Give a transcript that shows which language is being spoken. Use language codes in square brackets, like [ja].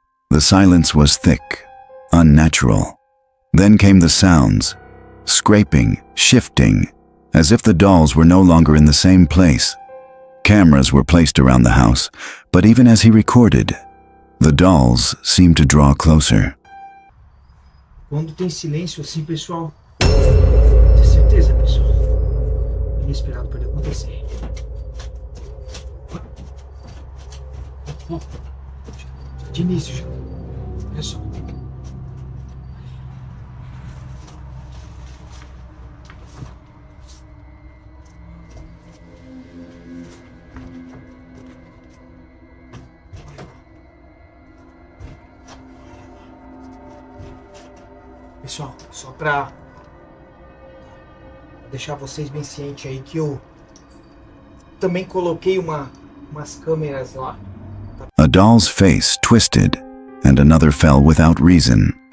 [en] The silence was thick, unnatural. Then came the sounds, scraping, shifting, as if the dolls were no longer in the same place. Cameras were placed around the house, but even as he recorded, the dolls seemed to draw closer. [pt] Quando tem silêncio assim, pessoal, tem certeza, pessoal? Inesperado pode acontecer. De início já. Olha só. Pessoal, só pra deixar vocês bem cientes aí que eu também coloquei umas câmeras lá. [en] A doll's face twisted, and another fell without reason.